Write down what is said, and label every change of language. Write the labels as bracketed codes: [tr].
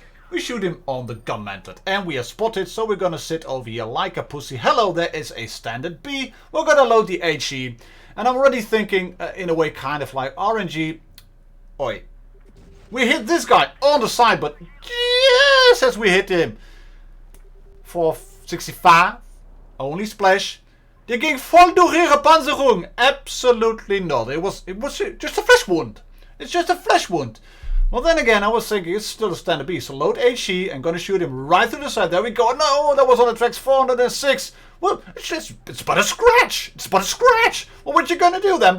[en] we shoot him on the gun method, and we are spotted, so we're gonna sit over here like a pussy. Hello, there is a standard B. We're gonna load the HE, and I'm already thinking in a way kind of like RNG. Oi. We hit this guy on the side, but yes, as we hit him. For 65, only splash. [de] Die ging voll durch ihre Panzerung. [en] Absolutely not. It was just a flesh wound. It's just a flesh wound. Well, then again, I was thinking it's still a standard B. So load HE and gonna shoot him right through the side. There we go. No, that was on the tracks 406. Well, it's but a scratch. It's but a scratch. Well, what you gonna do then?